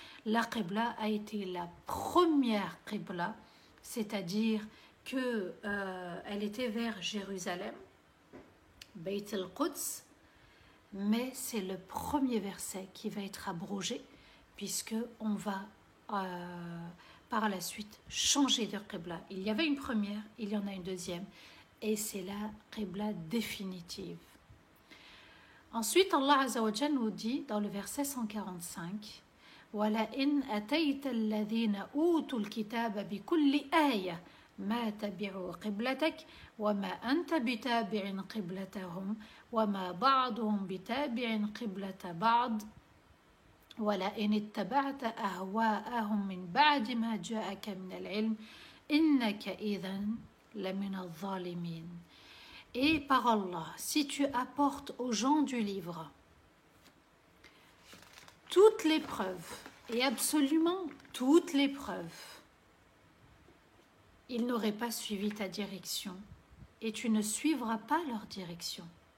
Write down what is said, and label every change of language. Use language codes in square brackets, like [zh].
[fr] La Qibla a été la première Qibla, c'est-à-dire qu'elle était vers Jérusalem, Bayt al-Quds, mais c'est le premier verset qui va être abrogé, puisqu'on va par la suite changer de Qibla. Il y avait une première, il y en a une deuxième, et c'est la Qibla définitive. Ensuite, Allah Azza wa Jal nous dit dans le verset 145, [ar] وَلَئِنْ أَتَيْتَ الَّذِينَ أُوتُوا الْكِتَابَ بِكُلِّ آيَةٍ مَا تَبِعُوا قِبْلَتَكَ وَمَا أَنْتَ بِتَابِعٍ قِبْلَتَهُمْ وَمَا بَعْضُهُمْ بِتَابِعٍ قِبْلَةَ بَعْضٍ وَلَئِنِ اتَّبَعْتَ أَهْوَاءَهُمْ مِنْ بَعْدِ مَا جَاءَكَ مِنَ الْعِلْمِ إِنَّكَ إِذًا لَمِنَ الظَّالِمِينَ. [fr] Et par Allah, si tu apportes aux gens du livre toutes les preuves, et absolument toutes les preuves, ils n'auraient pas suivi ta direction, et tu ne suivras pas leur direction.